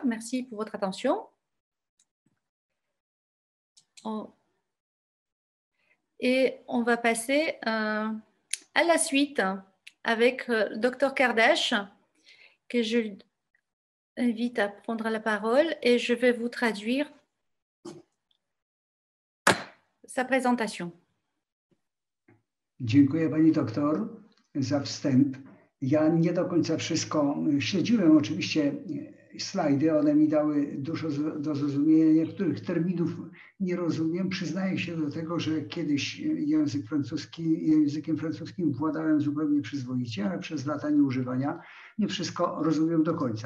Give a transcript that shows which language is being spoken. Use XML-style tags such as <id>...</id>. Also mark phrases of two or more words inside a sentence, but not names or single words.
<fr>Merci pour votre attention. Et on va passer à la suite avec Dr Kardash, que je invite à prendre la parole et je vais vous traduire sa présentation.</fr> <pl>Dziękuję pani doktor za wstęp. Ja nie do końca wszystko śledziłem. Oczywiście slajdy, one mi dały dużo do zrozumienia. Niektórych terminów nie rozumiem. Przyznaję się do tego, że kiedyś językiem francuskim władałem zupełnie przyzwoicie, ale przez lata nieużywania nie wszystko rozumiem do końca.</pl>